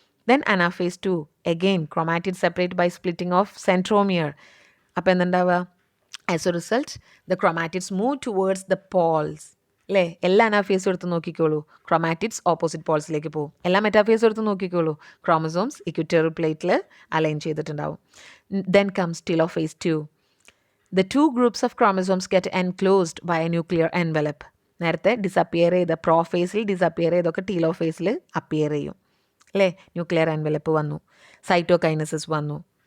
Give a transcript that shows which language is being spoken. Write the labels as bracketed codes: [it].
[en] Then anaphase 2 again chromatids separate by splitting of centromere. [ml] അപ്പോൾ എന്തുണ്ടാവുക? [en] As a result the chromatids move towards the poles. [ml] അല്ലേ? എല്ലാ അനാഫേസും എടുത്ത് നോക്കിക്കോളൂ, chromatids opposite പോൾസിലേക്ക് പോകും. എല്ലാ മെറ്റാഫേസും എടുത്ത് നോക്കിക്കോളൂ, ക്രോമസോംസ് ഇക്വിറ്റോറിയൽ പ്ലേറ്റിൽ അലൈൻ ചെയ്തിട്ടുണ്ടാവും. [en] Then comes telophase 2. The 2 groups of chromosomes get enclosed by a nuclear envelope. [ml] നേരത്തെ ഡിസപ്പിയർ ചെയ്ത പ്രോഫേസിൽ ഡിസപ്പിയർ ചെയ്തൊക്കെ ടീലോഫേസിൽ അപ്പിയർ ചെയ്യും. അല്ലേ? ന്യൂക്ലിയർ എൻവലപ്പ് വന്നു, സൈറ്റോകൈനസിസ് വന്നു.